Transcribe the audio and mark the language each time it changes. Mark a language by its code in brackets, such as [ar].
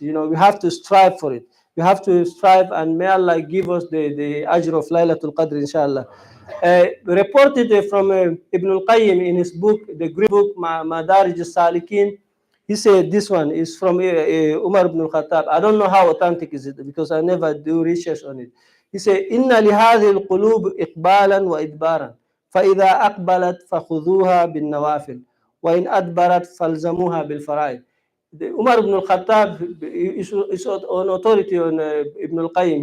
[en] We have to strive for it. We have to strive, and may Allah give us the ajr of Laylatul Qadr, inshallah. Reported from Ibn al-Qayyim in his book, the great book Madarij al-Salikin. He said this one is from Umar ibn al-Khattab. I don't know how authentic is it because I never do research on it. He said, [ar] إن لهذه القلوب إقبالا وإدبارا فإذا أقبلت فخذوها بالنوافل وإن أدبرت فالزموها بالفرائض. [en] Umar ibn al-Khattab is an authority on Ibn al-Qayyim.